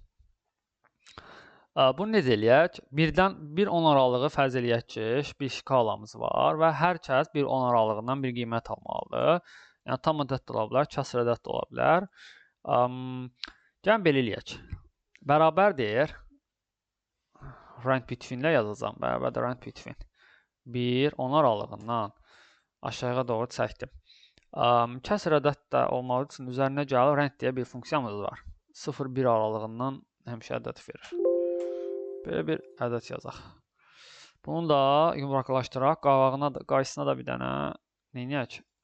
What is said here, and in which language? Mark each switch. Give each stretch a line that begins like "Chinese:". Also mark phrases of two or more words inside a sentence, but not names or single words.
Azerbaijani: Bunu necə eləyək? 1-dən 1-10 aralığı fərz eləyək ki, bir şkalamız var və hər kəs 1-10 aralığından bir qiymət almalıdır. Yəni, tam ədəd də ola bilər, kəsr ədəd də ola bilər. Gəlin belə eləyək. Bərabər deyir.
English: Rank between
Azerbaijani: ilə yazacağım. Bərabər də
English: rank between.
Azerbaijani: 1-10 aralığından aşağıya doğru çəkdim. Kəsr ədəd də olmalı üçün üzərinə gəlir rank deyə bir funksiyamız var. 0-1 aralığından həmişə ədəd verir. Belə bir ədəd yazaq. Bunu da yumraqlaşdıraq. Qarşısına da bir dənə neyniyək?